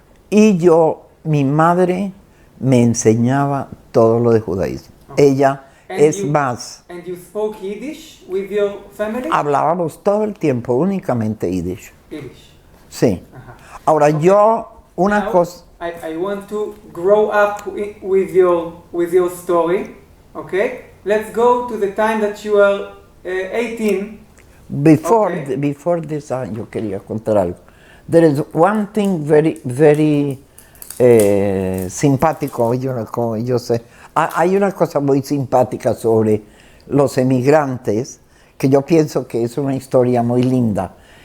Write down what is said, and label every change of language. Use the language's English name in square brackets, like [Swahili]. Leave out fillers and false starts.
[Spanish] Y mi madre me enseñaba todo lo de judaísmo. Okay. Ella más. [English] And you spoke Yiddish with your family? [Spanish] Hablábamos todo el tiempo únicamente Yiddish. [English] Yiddish. [Spanish] Sí. Ahora okay. Una cosa. [English] I want to grow up with your story. Okay. Let's go to the time that you were 18. Before this, [Spanish] yo quería contar algo. [English] There is one thing very [Spanish] simpático, yo sé. Hay una cosa muy simpática sobre los emigrantes, que yo pienso que es una historia muy linda.